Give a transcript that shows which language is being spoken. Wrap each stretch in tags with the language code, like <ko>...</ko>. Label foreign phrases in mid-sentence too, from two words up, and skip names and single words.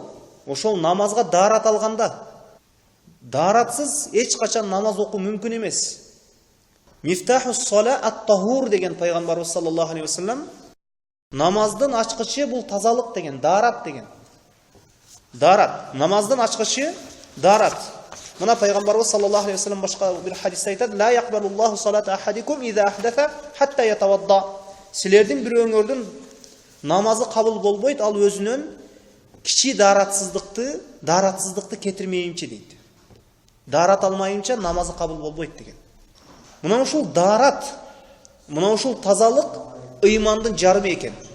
<ky>Ошол намазга даарат алганда. Дааратсыз эч качан намаз окуу мүмкүн эмес.</ky> <ar>مفتاح الصلاة الطهور</ar> <ky>деген пайгамбарыбыз</ky> <ar>صلى الله عليه وسلم</ar> <ky>намаздын ачкычы бул тазалык деген, даарат деген. Даарат, намаздын ачкычы даарат. Мына пайгамбарыбыз</ky> <ar>صلى الله عليه وسلم</ar> <ky>башка бир хадисте айтат:</ky> <ar>"لا يقبل الله صلاة أحدكم إذا أحدث حتى يتوضأ."</ar> <ky>Силердин бирөөңөрдүн намазы кабыл болбойт, ал өзүнөн кичи дааратсыздыкты кетирмейинче дейт. Даарат алмайынча намазы кабыл болбойт деген. Мына ушул даарат, мына ушул тазалык ыймандын жарымы экен.</ky>